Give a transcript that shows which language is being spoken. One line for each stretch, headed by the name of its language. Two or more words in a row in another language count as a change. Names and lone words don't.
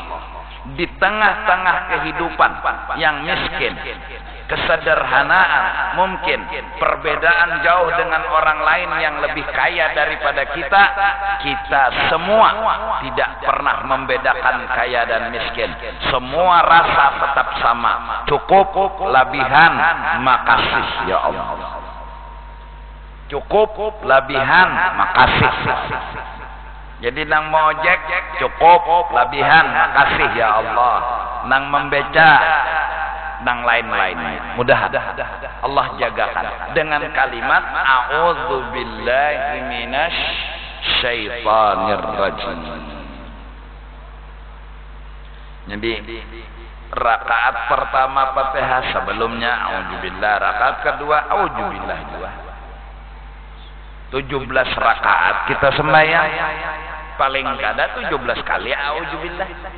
Indonesian: Di tengah-tengah kehidupan yang miskin, kesederhanaan, mungkin perbedaan jauh dengan orang lain yang lebih kaya daripada kita, kita semua tidak pernah membedakan kaya dan miskin. Semua rasa tetap sama.
Banjar: Cukup labihan, makasih ya Allah. Cukup labihan, makasih. Jadi nang mau ojek cukup labihan, makasih ya Allah. Nang membeca, nang lain-lain, mudah Allah jagakan dengan kalimat
Arabic: أعوذ بالله من الشيطان الرجيم.
Banjar: Jadi rakaat pertama Fatihah, sebelumnya a'udzubillah, rakaat kedua a'udzubillah juga. 17 rakaat kita sembahyang, paling kada 17 kali a'udzubillah.